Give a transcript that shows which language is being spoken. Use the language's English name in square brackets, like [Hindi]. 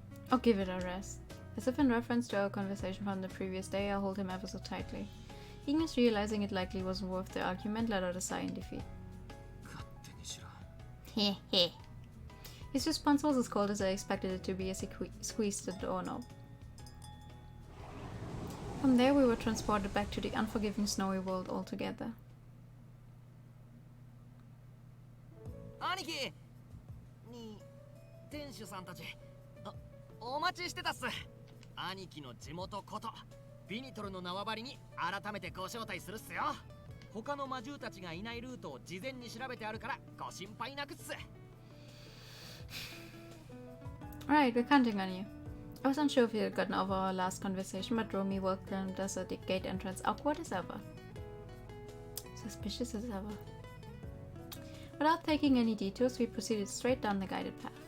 [English] I'll give it a rest. As if in reference to our conversation from the previous day, I hold him ever so tightly. Ignis, realizing it likely wasn't worth the argument, let out a sigh in defeat. [Japanese] 勝手にしろ。 Heh heh. [English] His response was as cold as I expected it to be as he squeezed the doorknob. From there, we were transported back to the unforgiving snowy world altogether. [Japanese] 兄貴に店主さんたちお待ちしてたっす。兄貴の地元ことビニトルの縄張りに改めてご招待するっすよ。他の魔獣たちがいないルートを事前に調べてあるからご心配なくっす。 [English] Alright, we're counting on you. I was unsure if he had gotten over our last conversation, but Romy welcomed us at the gate entrance, awkward as ever. Suspicious as ever. Without taking any detours, we proceeded straight down the guided path.